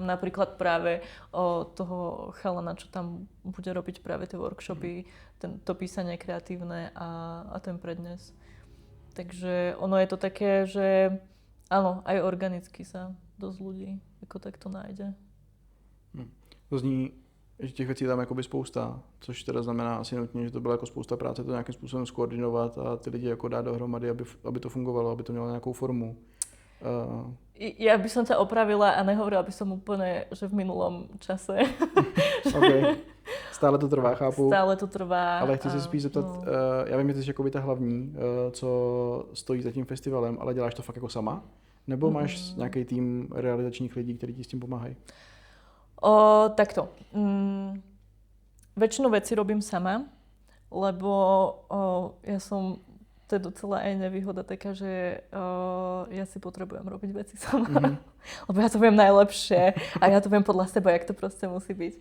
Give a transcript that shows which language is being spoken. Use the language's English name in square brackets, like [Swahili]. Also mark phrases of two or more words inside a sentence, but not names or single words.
[Slovak] Napríklad práve toho chalana, čo tam bude robiť práve tie workshopy, to písanie kreatívne a ten prednes. Takže ono je to také, že áno, aj organicky sa dosť ľudí ako takto nájde. [Czech] To zní, že těch věcí tam jakoby spousta, což teda znamená asi nutně, že to byla jako spousta práce to nějakým způsobem skoordinovat a ty lidi jako dát dohromady, aby to fungovalo, aby to mělo nějakou formu. [Slovak] Ja by som ťa opravila a nehovorila by som úplne, že v minulom čase. Okay. Stále to trvá, chápu. Stále to trvá. [Czech] Ale chci se spíš zeptat, já vím, že ty jsi jakoby ta hlavní, co stojí za tím festivalem, ale děláš to fakt jako sama? Nebo máš nějaký tým realizačních lidí, kteří ti s tím pomáhají? [Slovak] Takto. Väčšinu vecí robím sama, lebo ja som, to je docela aj nevýhoda taká, že ja si potrebujem robiť veci sama. Lebo ja to viem najlepšie a ja to viem podľa seba, jak to proste musí byť.